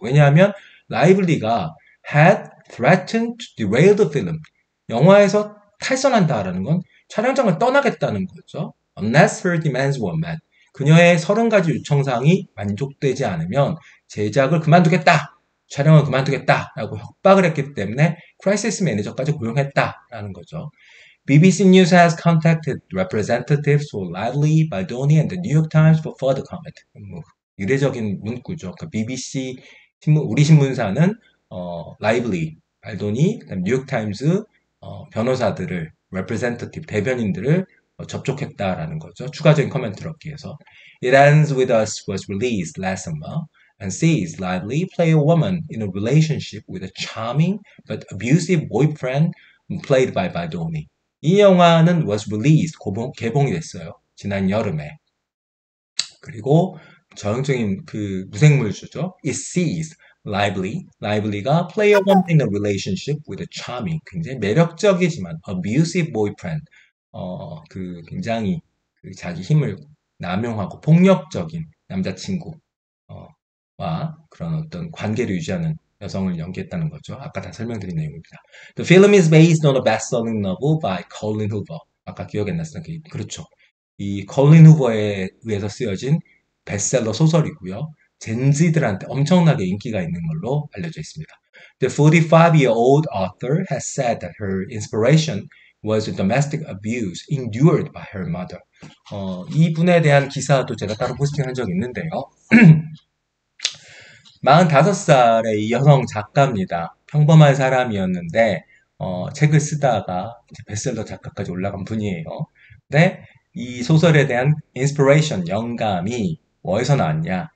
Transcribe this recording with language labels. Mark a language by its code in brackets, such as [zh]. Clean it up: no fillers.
[ko] 왜냐하면 라이블리가 [en] had threatened to derail the film. [ko] 영화에서 탈선한다라는 건 촬영장을 떠나겠다는 거죠. [en] Unless her demands were met. [ko] 그녀의 30가지 요청사항이 만족되지 않으면 제작을 그만두겠다. 촬영을 그만두겠다라고 협박을 했기 때문에 크라이시스 매니저까지 고용했다라는 거죠. [en] BBC News has contacted representatives for Lively, Baldoni, and the New York Times for further comment. [ko] 뭐, 이례적인 문구죠. 그러니까 BBC 신문, 우리 신문사는 라이블리, 발도니, 그다음 뉴욕 타임즈 변호사들을 representative 대변인들을 접촉했다라는 거죠. 추가적인 코멘트를 얻기 위해서. [en] It Ends With Us was released last summer and sees Lively play a woman in a relationship with a charming but abusive boyfriend played by Baldoni. [ko] 이 영화는 [en] was released, [ko] 개봉이 됐어요. 지난 여름에. 그리고 전형적인 그 무생물주죠. [en] It sees [ko] Lively가 [en] play a woman in a relationship with a charming, [ko] 굉장히 매력적이지만 [en] abusive boyfriend, [ko] 그 굉장히 그 자기 힘을 남용하고 폭력적인 남자친구와 그런 어떤 관계를 유지하는 여성을 연기했다는 거죠. 아까 다 설명드린 내용입니다. [en] The film is based on a best-selling novel by Colin Hoover. [ko] 아까 기억이 안 났어요. 그렇죠. 이 컬린 후버에 의해서 쓰여진 베스트셀러 소설이고요. 젠지들한테 엄청나게 인기가 있는 걸로 알려져 있습니다. [en] The 45-year-old author has said that her inspiration was the domestic abuse endured by her mother. [ko] 이분에 대한 기사도 제가 따로 포스팅한 적이 있는데요. 45살의 이 여성 작가입니다. 평범한 사람이었는데 책을 쓰다가 베스트셀러 작가까지 올라간 분이에요. 근데 이 소설에 대한 인스피레이션, 영감이 어디서 나왔냐?